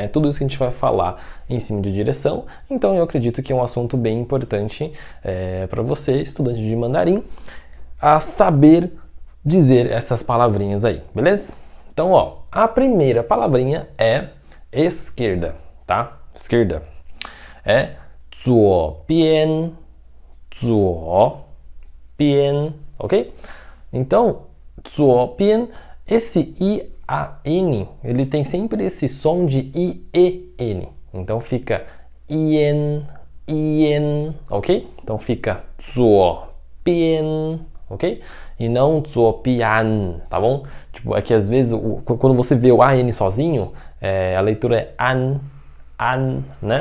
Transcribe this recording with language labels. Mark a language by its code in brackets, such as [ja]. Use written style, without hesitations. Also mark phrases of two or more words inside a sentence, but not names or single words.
[pt] Tudo isso que a gente vai falar em cima de direção. Então eu acredito que é um assunto bem importante para você, estudante de mandarim, a saber dizer essas palavrinhas aí, beleza? Então, ó, a primeira palavrinha é esquerda, tá? Esquerda. É [zh] 左边, 左边, [pt] ok? Então, 左边, esse I-A-N, ele tem sempre esse som de I-E-N. Então fica ien, ien, ok? Então fica 左边, ok? E não 左边, tá bom? Tipo, é que às vezes, quando você vê o A-N sozinho, a leitura é an, né?